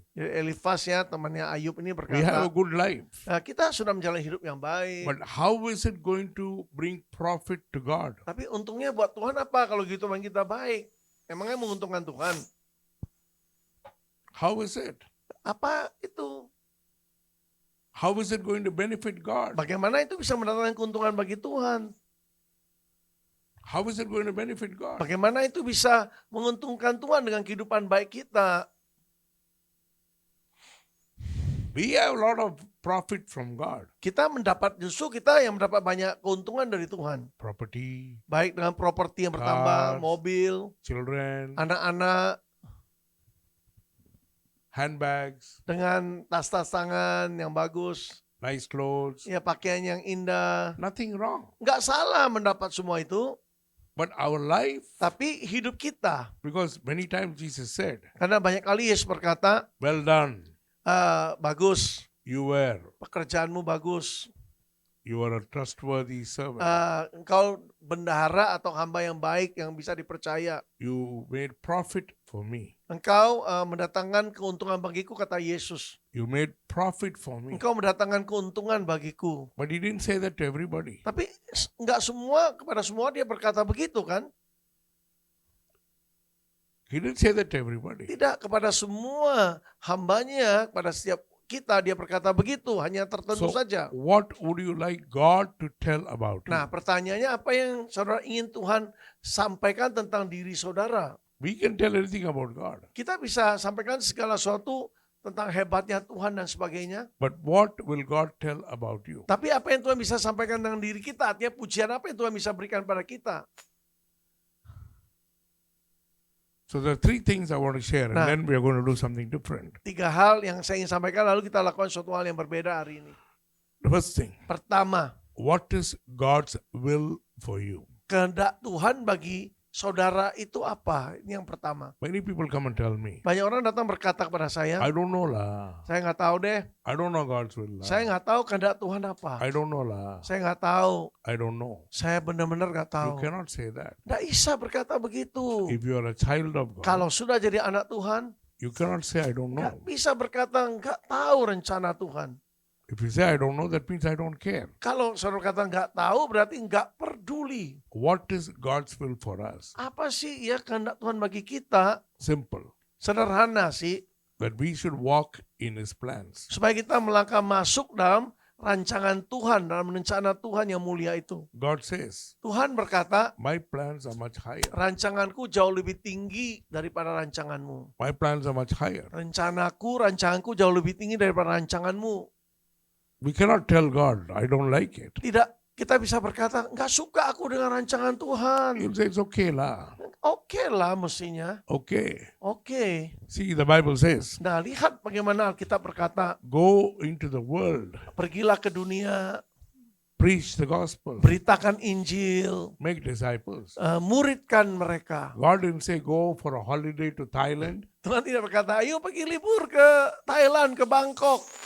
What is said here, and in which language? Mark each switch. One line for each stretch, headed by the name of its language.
Indonesian: Jadi Elifaz ya temannya Ayub ini
English: we have a
Indonesian: berkata,
English: good life.
Indonesian: kita sudah menjalani hidup yang baik.
English: But how is it going to bring profit to God?
Indonesian: Tapi untungnya buat Tuhan apa kalau gitu teman kita baik? Emangnya menguntungkan Tuhan?
English: How is it?
Indonesian: Apa itu?
English: How is it going to benefit God?
Indonesian: Bagaimana itu bisa mendatangkan keuntungan bagi Tuhan?
English: How is it going to benefit God?
Indonesian: Bagaimana itu bisa menguntungkan Tuhan dengan kehidupan baik kita?
English: We have a lot of profit from God.
Indonesian: Kita yang mendapat banyak keuntungan dari Tuhan.
English: Property,
Indonesian: Baik dengan properti yang bertambah,
English: Cars.
Indonesian: mobil,
English: children,
Indonesian: anak-anak,
English: handbags,
Indonesian: dengan tas-tas tangan yang bagus,
English: nice clothes.
Indonesian: ya pakaian yang indah.
English: Nothing wrong.
Indonesian: Nggak salah mendapat semua itu,
English: But our life,
Indonesian: tapi hidup kita.
English: because many times Jesus said,
Indonesian: Karena banyak kali Yesus berkata,
English: well done,
Indonesian: bagus,
English: you were.
Indonesian: pekerjaanmu bagus.
English: You are a trustworthy servant.
Indonesian: Engkau bendahara atau hamba yang baik yang bisa dipercaya.
English: You made profit for me.
Indonesian: Engkau mendatangkan keuntungan bagiku, kata Yesus.
English: You made profit for me.
Indonesian: Engkau mendatangkan keuntungan bagiku.
English: But he didn't say that to everybody.
Indonesian: Tapi kepada semua dia berkata begitu kan?
English: He didn't say that to everybody.
Indonesian: Tidak kepada semua hambanya, kepada setiap kita dia berkata begitu, hanya tertentu
English: So,
Indonesian: saja.
English: what would you like God to tell about you?
Indonesian: Nah, pertanyaannya apa yang saudara ingin Tuhan sampaikan tentang diri saudara?
English: We can tell anything about God.
Indonesian: Kita bisa sampaikan segala sesuatu tentang hebatnya Tuhan dan sebagainya.
English: But what will God tell about you?
Indonesian: Tapi apa yang Tuhan bisa sampaikan tentang diri kita? Artinya pujian apa yang Tuhan bisa berikan pada kita?
English: So there are three things I want to share, and
Indonesian: Nah.
English: then we are going to do something different.
Indonesian: 3 hal yang saya ingin sampaikan, lalu kita lakukan suatu hal yang berbeda hari ini.
English: The first thing,
Indonesian: Pertama,
English: what is God's will for you?
Indonesian: kehendak Tuhan bagi saudara itu apa? Ini yang pertama.
English: Many people come and tell me,
Indonesian: Banyak orang datang berkata kepada saya,
English: I don't know lah.
Indonesian: saya nggak tahu deh,
English: I don't know God's will lah.
Indonesian: saya nggak tahu kehendak Tuhan apa.
English: I don't know lah.
Indonesian: Saya nggak tahu,
English: I don't know.
Indonesian: saya benar-benar nggak
English: You
Indonesian: tahu.
English: cannot say that.
Indonesian: Nggak bisa berkata begitu.
English: If you are a child of God,
Indonesian: Kalau sudah jadi anak Tuhan,
English: you cannot say I don't
Indonesian: nggak
English: know.
Indonesian: bisa berkata nggak tahu rencana Tuhan.
English: If you say I don't know, that means I don't care.
Indonesian: Kalau saudara kata nggak tahu, berarti nggak peduli.
English: What is God's will for us?
Indonesian: Apa sih ya kehendak Tuhan bagi kita?
English: Simple.
Indonesian: Sederhana sih,
English: That we should walk in His plans.
Indonesian: supaya kita melangkah masuk dalam rancangan Tuhan, dalam rencana Tuhan yang mulia itu.
English: God says,
Indonesian: Tuhan berkata,
English: my plans are much higher.
Indonesian: rancanganku jauh lebih tinggi daripada rancanganmu.
English: My plans are much higher.
Indonesian: Rancanganku jauh lebih tinggi daripada rancanganmu.
English: We cannot tell God, I don't like it.
Indonesian: Tidak, kita bisa berkata, nggak suka aku dengan rancangan Tuhan.
English: He'll say, it's okay lah.
Indonesian: Oke lah mestinya,
English: Okay.
Indonesian: oke.
English: See, the Bible says,
Indonesian: Nah, lihat bagaimana Alkitab berkata,
English: go into the world,
Indonesian: pergilah ke dunia,
English: preach the gospel,
Indonesian: beritakan Injil,
English: make disciples.
Indonesian: muridkan mereka.
English: God didn't say, go for a holiday to Thailand
Indonesian: Tuhan tidak berkata, ayo pergi libur ke Thailand, ke Bangkok.